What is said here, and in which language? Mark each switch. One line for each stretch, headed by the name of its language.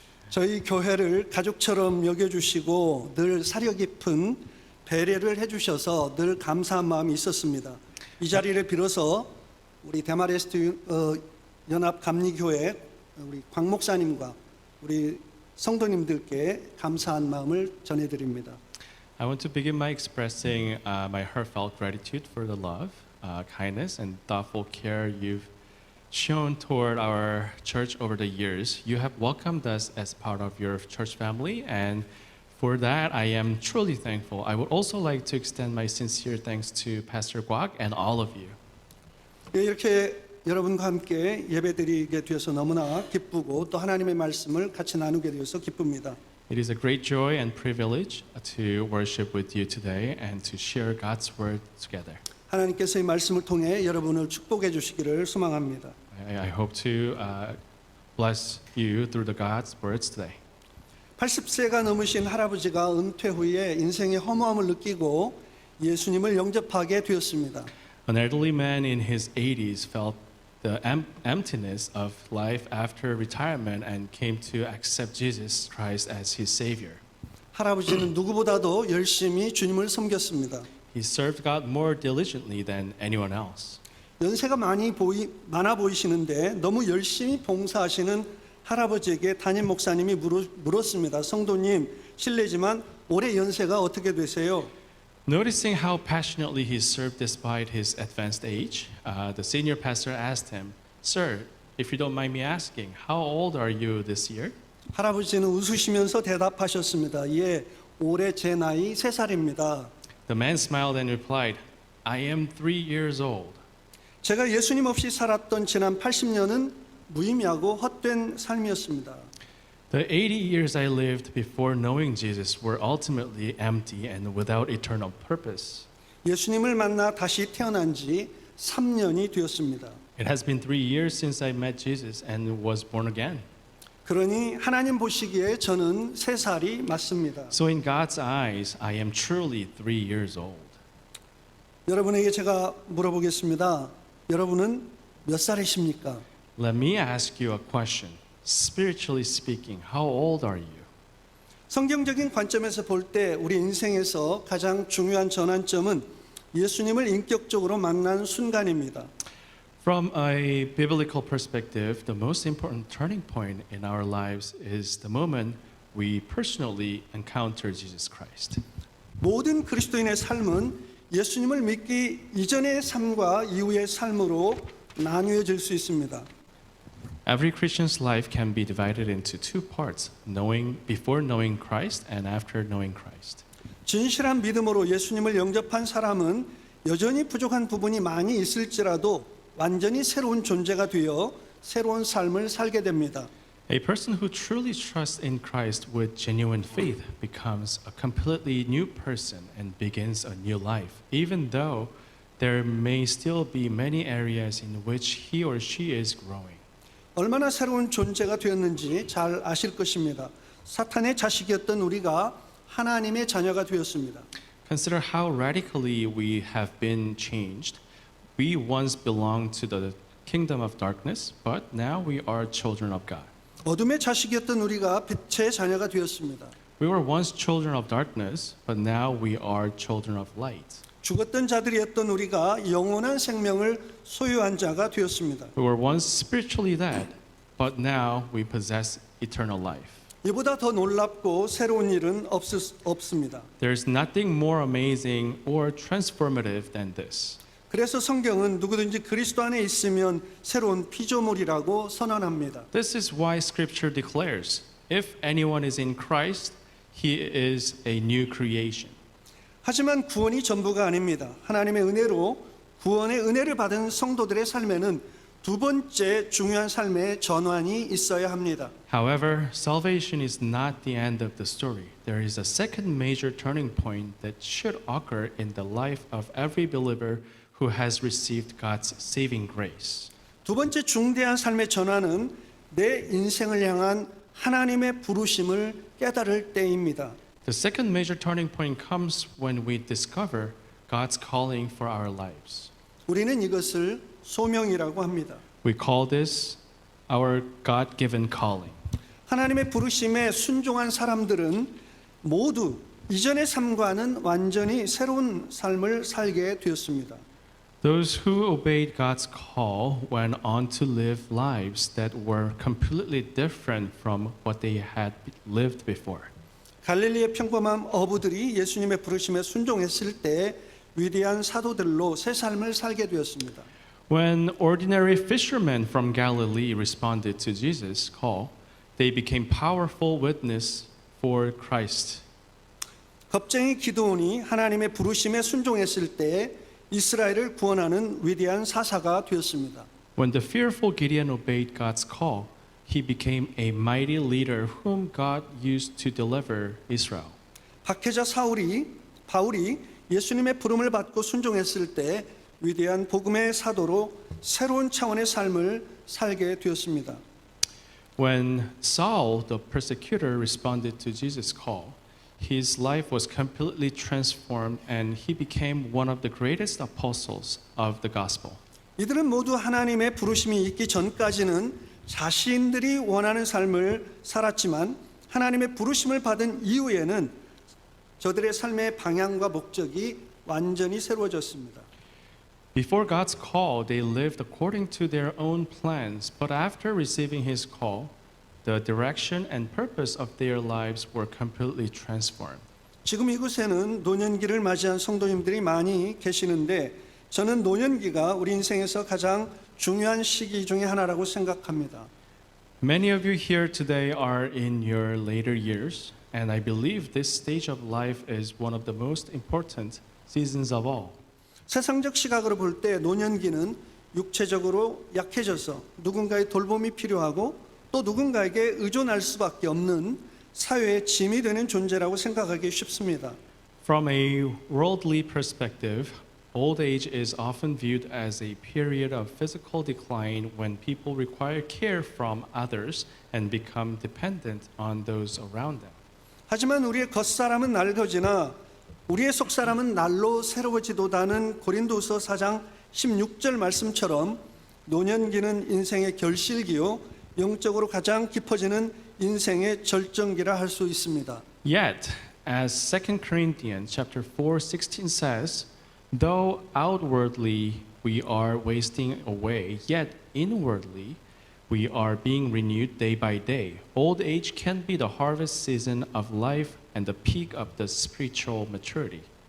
Korean: 저희 교회를 가족처럼 여겨주시고 늘 사려 깊은 배려를 해주셔서 늘 감사한 마음이 있었습니다. 이 자리를 빌어서 우리 대마레스트 연합 감리교회 우리 광 목사님과 우리 성도님들께 감사한 마음을 전해드립니다.
English: I want to begin by expressing my heartfelt gratitude for the love, kindness, and thoughtful care you've shown toward our church over the years. You have welcomed us as part of your church family, and for that, I am truly thankful. I would also like to extend my sincere thanks to Pastor Guak and all of you.
Korean: 예, 이렇게 여러분과 함께 예배드리게 되어서 너무나 기쁘고 또 하나님의 말씀을 같이 나누게 되어서 기쁩니다.
English: It is a great joy and privilege to worship with you today and to share God's word together.
Korean: 하나님께서 이 말씀을 통해 여러분을 축복해 주시기를 소망합니다.
English: I hope to bless you through the God's words today.
Korean: 80세가 넘으신 할아버지가 은퇴 후에 인생의 허무함을 느끼고 예수님을 영접하게 되었습니다.
English: An elderly man in his 80s felt the emptiness of life after retirement and came to accept Jesus Christ as his Savior.
Korean: 할아버지는 누구보다도 열심히 주님을 섬겼습니다.
English: He served God more diligently than anyone else.
Korean: 연세가 많아 보이시는데 너무 열심히 봉사하시는 할아버지에게 담임 목사님이 물었습니다. 성도님, 실례지만 올해 연세가 어떻게 되세요?
English: Noticing how passionately he served despite his advanced age, the senior pastor asked him, "Sir, if you don't mind me asking, how old are you this year?"
Korean: 할아버지는 웃으시면서 대답하셨습니다. 예, 올해 제 나이 3살입니다.
English: The man smiled and replied, "I am 3 years old."
Korean: 제가 예수님 없이 살았던 지난 80년은 무의미하고 헛된 삶이었습니다.
English: The 80 years I lived before knowing Jesus were ultimately empty and without eternal purpose.
Korean: 예수님을 만나 다시 태어난 지 3년이 되었습니다.
English: It has been 3 years since I met Jesus and was born again.
Korean: 그러니 하나님 보시기에 저는 3살이 맞습니다.
English: So in God's eyes, I am truly 3 years old.
Korean: 여러분에게 제가 물어보겠습니다. 여러분은 몇 살이십니까?
English: Let me ask you a question. Spiritually speaking, how old are you?
Korean: 성경적인 관점에서 볼 때 우리 인생에서 가장 중요한 전환점은 예수님을 인격적으로 만난 순간입니다.
English: From a biblical perspective, the most important turning point in our lives is the moment we personally encounter Jesus Christ.
Korean: 모든 그리스도인의 삶은 예수님을 믿기 이전의 삶과 이후의 삶으로 나뉘어질 수 있습니다.
English: Every Christian's life can be divided into two parts, before knowing Christ and after knowing Christ.
Korean: 진실한 믿음으로 예수님을 영접한 사람은 여전히 부족한 부분이 많이 있을지라도 완전히 새로운 존재가 되어 새로운 삶을 살게 됩니다.
English: A person who truly trusts in Christ with genuine faith becomes a completely new person and begins a new life, even though there may still be many areas in which he or she is growing.
Korean: 얼마나 새로운 존재가 되었는지 잘 아실 것입니다. 사탄의 자식이었던 우리가 하나님의 자녀가 되었습니다.
English: Consider how radically we have been changed. We once belonged to the kingdom of darkness, but now we are children of God.
Korean: 어둠의 자식이었던 우리가 빛의 자녀가 되었습니다.
English: We were once children of darkness, but now we are children of light.
Korean: 죽었던 자들이었던 우리가 영원한 생명을 소유한 자가 되었습니다.
English: We were once spiritually dead, but now we possess eternal life.
Korean: 이보다 더 놀랍고 새로운 일은 없습니다.
English: There's nothing more amazing or transformative than this.
Korean: 그래서 성경은 누구든지 그리스도 안에 있으면 새로운 피조물이라고 선언합니다.
English: This is why Scripture declares, if anyone is in Christ, he is a new creation.
Korean: 하지만 구원이 전부가 아닙니다. 하나님의 은혜로 구원의 은혜를 받은 성도들의 삶에는 두 번째 중요한 삶의 전환이 있어야 합니다.
English: However, salvation is not the end of the story. There is a second major turning point that should occur in the life of every believer who has received God's saving grace.
Korean: 두 번째 중대한 삶의 전환은 내 인생을 향한 하나님의 부르심을 깨달을 때입니다.
English: The second major turning point comes when we discover God's calling for our lives.
Korean: 우리는 이것을 소명이라고 합니다.
English: We call this our God-given calling.
Korean: 하나님의 부르심에 순종한 사람들은 모두 이전의 삶과는 완전히 새로운 삶을 살게 되었습니다.
English: Those who obeyed God's call went on to live lives that were completely different from what they had lived before.
Korean: 갈릴리의 평범한 어부들이 예수님의 부르심에 순종했을 때 위대한 사도들로 새 삶을 살게 되었습니다.
English: When ordinary fishermen from Galilee responded to Jesus' call, they became powerful witness for Christ.
Korean: 겁쟁이 기드온이 하나님의 부르심에 순종했을 때 이스라엘을 구원하는 위대한 사사가 되었습니다.
English: When the fearful Gideon obeyed God's call, he became a mighty leader whom God used to deliver Israel.
Korean: 박해자 바울이 예수님의 부름을 받고 순종했을 때 위대한 복음의 사도로 새로운 차원의 삶을 살게 되었습니다.
English: When Saul, the persecutor, responded to Jesus' call, his life was completely transformed and he became one of the greatest apostles of the gospel.
Korean: 이들은 모두 하나님의 부르심이 있기 전까지는 자신들이 원하는 삶을 살았지만 하나님의 부르심을 받은 이후에는 저들의 삶의 방향과 목적이 완전히 새로워졌습니다.
English: Before God's call, they lived according to their own plans, but after receiving His call, the direction and purpose of their lives were completely transformed.
Korean: 지금 이곳에는 노년기를 맞이한 성도님들이 많이 계시는데 저는 노년기가 우리 인생에서 가장 중요한 시기 중에 하나라고 생각합니다.
English: Many of you here today are in your later years, and I believe this stage of life is one of the most important seasons of all.
Korean: 세상적 시각으로 볼 때 노년기는 육체적으로 약해져서 누군가의 돌봄이 필요하고 또 누군가에게 의존할 수밖에 없는 사회의 짐이 되는 존재라고 생각하기 쉽습니다.
English: From a worldly perspective, old age is often viewed as a period of physical decline when people require care from others and become dependent on those around them.
Korean: 하지만 우리의 겉사람은 낡아지나 우리의 속사람은 날로 새로워지도다는 고린도후서 4장 16절 말씀처럼 노년기는 인생의 결실기요 영적으로 가장 깊어지는 인생의 절정기라 할 수 있습니다.
English: Yet, as 2 Corinthians chapter 4:16 says, though outwardly we are wasting away, yet inwardly we are being renewed day by day. Old age can be the harvest season of life and the peak of the spiritual maturity.